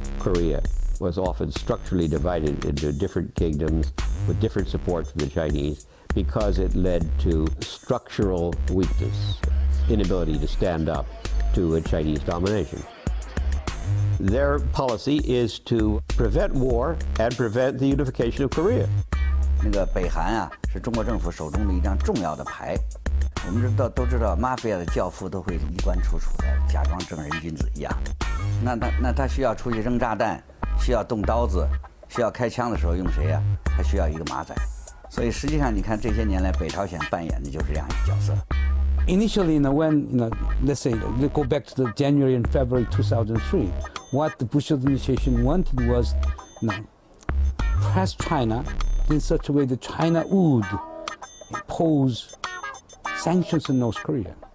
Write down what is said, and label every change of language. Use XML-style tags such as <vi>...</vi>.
<en>Korea was often structurally divided into different kingdoms with different support from the Chinese because it led to structural weakness, inability to stand up to a Chinese domination. Their policy is to prevent war and prevent the unification of Korea.</en> <zh>那个北韩啊，是中国政府手中的一张重要的牌。我们都知道，马菲亚的教父都会衣冠楚楚的，假装正人君子一样。那他需要出去扔炸弹，需要动刀子，需要开枪的时候用谁呀？他需要一个马仔。所以实际上，你看这些年来，北朝鲜扮演的就是这样一个角色。</zh> <en>Initially, when let's say let's go back to the January and February 2003, what the Bush administration wanted was, press China in such a way that China would impose sanctions on North Korea.</en>